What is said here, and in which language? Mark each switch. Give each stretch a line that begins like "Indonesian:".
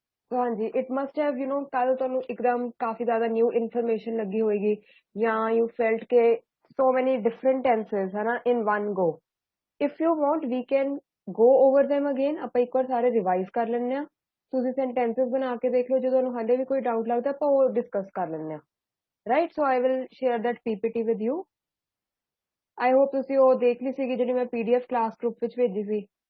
Hindi: तो हाँ जी
English: it must have
Hindi: कल ਤੁਹਾਨੂੰ एकदम काफी ज्यादा
English: new information
Hindi: लगी होगी या
English: you felt के so many different tenses
Hindi: है ना
English: in one go. If you want we can go over them again.
Punjabi: ਆਪਾਂ ਇੱਕ ਵਾਰ ਸਾਰੇ ਰਿਵਾਈਜ਼ ਕਰ ਲੈਣੇ ਆ ਤੁਸੀਂ ਸੈਂਟੈਂਸਸ ਬਣਾ ਕੇ ਦੇਖ ਲਓ ਜੇ ਤੁਹਾਨੂੰ ਹਾਲੇ ਵੀ ਕੋਈ ਡਾਊਟ ਲੱਗਦਾ ਆਪਾਂ ਉਹ ਡਿਸਕਸ ਕਰ ਲੈਣੇ ਆ
English: right so I will share that PPT with you I hope
Punjabi: ਤੁਸੀਂ ਉਹ ਦੇਖ ਲਈ ਸੀਗੀ ਜਿਹੜੀ ਮੈਂ ਪੀਡੀਐਫ ਕਲਾਸ ਗਰੁੱਪ ਵਿੱਚ ਭੇਜੀ ਸੀ